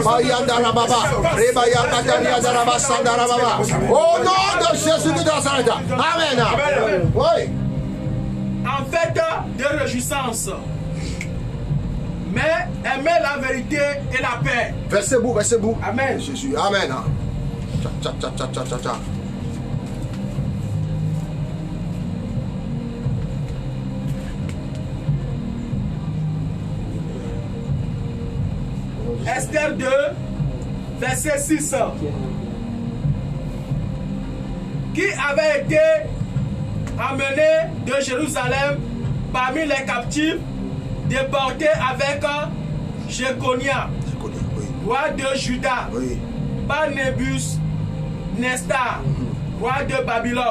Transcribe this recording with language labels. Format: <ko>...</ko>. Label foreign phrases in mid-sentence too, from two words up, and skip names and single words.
<fr>Au nom de Jésus de Nazareth. Amen. Oui. En fait de réjouissance. Mais aimer la vérité et la paix. Versez vous, versez vous. Amen. Jésus. Amen. Tcha, tcha, tcha, tcha, tcha, tcha. Esther 2, verset 6. Qui avait été amené de Jérusalem parmi les captifs, déportés avec Jéconia, roi de Juda, par Nebuchadnezzar, roi de Babylone.</fr>